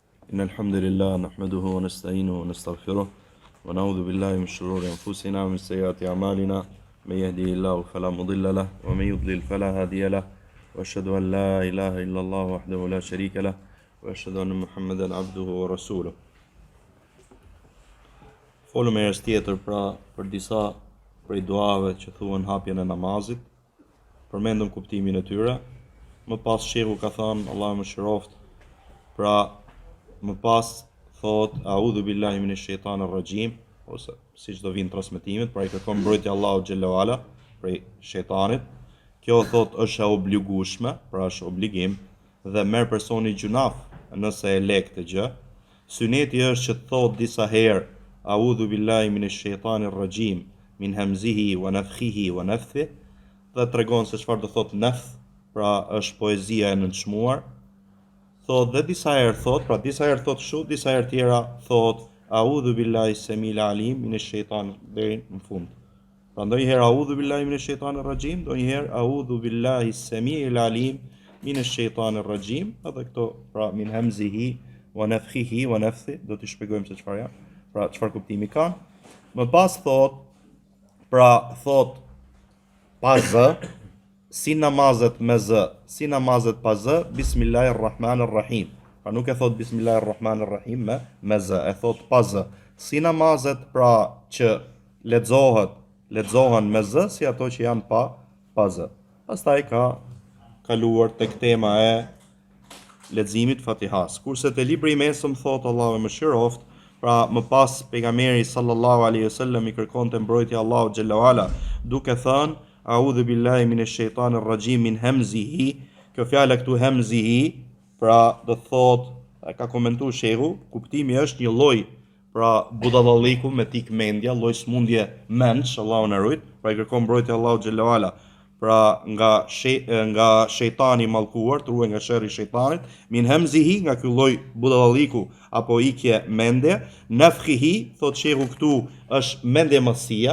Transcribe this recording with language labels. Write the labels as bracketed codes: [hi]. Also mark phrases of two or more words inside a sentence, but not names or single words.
[ar] إن الحمد لله نحمده ونستعينه ونستغفره ونعوذ بالله من شرور أنفسنا ومن سيئات أعمالنا من يهده الله فلا مضل له ومن يضلل فلا هادي له وأشهد أن لا إله إلا الله وحده لا شريك له وأشهد أن محمدا عبده ورسوله. [sq] Folëm e herës tjetër për disa prej duave që thuhen hapjen e namazit, përmendëm kuptimin e tyre. Më pas shehu ka thënë, Allahu më shëroft, pra më pas thot [ar] أعوذ بالله من الشيطان الرجيم, [sq] ose siç do vinë transmetimet, pra i kërkon mbrojtje Allahu [ar] جل وعلا [sq] prej shejtanit. Kjo thot është e obligueshme, pra është obligim dhe merr personi gjunaf nëse e lek të gjë. Syneti është që thot disa herë [ar] أعوذ بالله من الشيطان الرجيم من همزه ونفثه ونفثه, [sq] dhe tregon se çfarë do thot nafth, pra është poezia e nënçmuar. Thot dhe disa herë thot, pra disa herë thot kështu, disa herë tjera thot [ar] أعوذ بالله السميع العليم من الشيطان [sq] deri në fund. Pra ndonjëherë [ar] أعوذ بالله من الشيطان الرجيم, [sq] ndonjëherë [ar] أعوذ بالله السميع العليم من الشيطان الرجيم, [sq] edhe këto pra [ar] من همزه ونفثه ونفثه, [sq] do t'i shpjegojmë se çfarë janë, pra çfarë kuptimi kanë. Më pas thot, pra thot pa zë, si namazet me zë, si namazet pa zë, Bismillahirrahmanirrahim. Pra nuk e thot Bismillahirrahmanirrahim me zë, e thot pa zë. Si namazet pra që lexohen me zë, si ato që janë pa zë. Pastaj ka kaluar tek tema e leximit Fatihas. Kurse te libri i mesëm thot Allahu më shëroft, pra më pas pejgamberi [ar] صلى الله عليه وسلم [sq] i kërkonte mbrojtje Allahu [ar] جل وعلا, [sq] duke thënë [ar] أعوذ بالله من الشيطان الرجيم من همزه. [sq] Kjo fjala këtu hamzihi, pra do thot, ka komentuar shehu, kuptimi është një lloj pra budallalliku me tik mendja, lloj smundje mendsh, Allahu na ruaj, pra i kërkon mbrojtje Allahu [ar] جل وعلا, [sq] pra nga shejtani i mallkuar, truaj nga sherri i shejtanit, [ar] من همزه, [sq] nga ky lloj budallalliku apo ikje mendje, nafkhihi, thot shehu këtu është mendjemësia.